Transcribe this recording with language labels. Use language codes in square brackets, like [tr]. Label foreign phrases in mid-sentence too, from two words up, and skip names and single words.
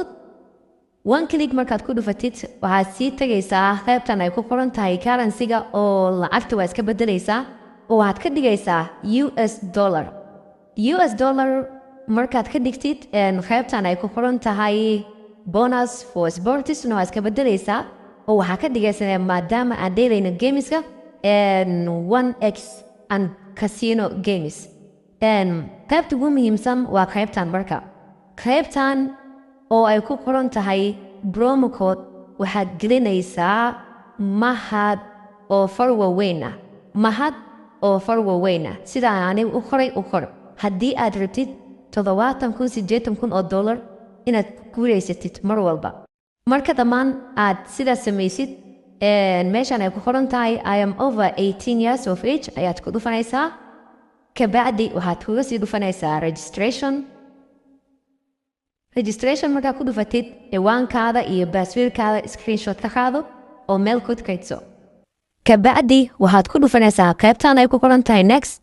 [en] one click [so] markaad ku dhufatid waxaad sii tegaysaa qaybtan ay ku qoran tahay currency-ga oo lacagta waa iska bedelaysaa oo waxaad ka dhigaysaa [en] US dollar. [so] markaad ka dhigtid qaybtan ay ku qoran tahay [en] bonus for sportsna [so] waa iska bedelaysaa oo waxaa ka dhigaysaa maadaama aan dheelayno gameska [en] 1x and casino games. [so] qaybta ugu muhiimsan waa qaybtan. marka qaybtan oo ay ku qoran tahay [en] promo code [so] waxaad gelinaysaa mahad oo far waaweyn ah sida aniga u qor. haddii aad rabtid $70,000 inaad guulaysatid mar walba. marka dhammaan aad sidaas samaysid meeshan ay ku qoran tahay [en] I am over 18 years of age [so] ayaad ku dhufanaysaa. kabacdi waxaad kuga sii dhufanaysaa registration. markaad ku dhufatid ciwaankaada iyo baaswiirkaada screenshot ka qaado oo meel ku kaydso. kabacdi waxaad ku dhufanaysaa qaybtan ay ku qoran tahay next.